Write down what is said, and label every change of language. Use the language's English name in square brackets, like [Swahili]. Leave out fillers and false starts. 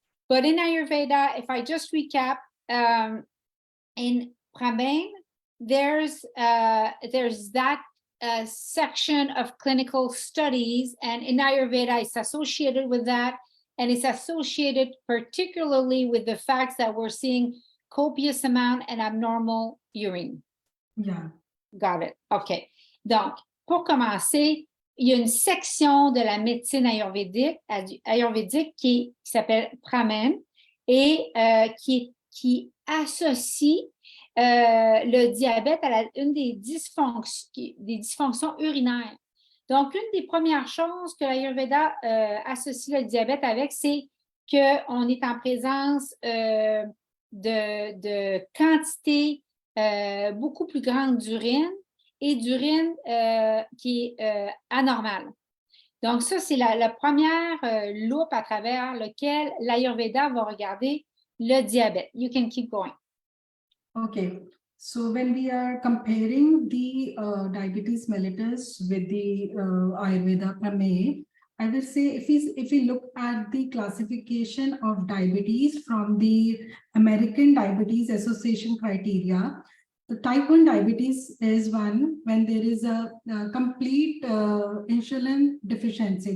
[English] But in Ayurveda, if I just recap, in prameha, there's that section of clinical studies, and in Ayurveda, it's associated with that, and it's associated particularly with the fact that we're seeing copious amount and abnormal urine. Yeah. Got it. OK. [French] Donc, pour commencer, il y a une section de la médecine ayurvédique qui s'appelle prameha et qui associe le diabète à une des dysfonctions urinaires. Donc, une des premières choses que l'Ayurveda associe le diabète avec, c'est qu'on est en présence de quantité beaucoup plus grande d'urine et d'urine qui est anormale. Donc, ça, c'est la première loupe à travers laquelle l'Ayurveda va regarder le diabète. [English] You can keep going. Okay. So when we are comparing the diabetes mellitus with the Ayurveda prameha, I will say if we look at the classification of diabetes from the American Diabetes Association criteria, the type 1 diabetes is one when there is a complete insulin deficiency.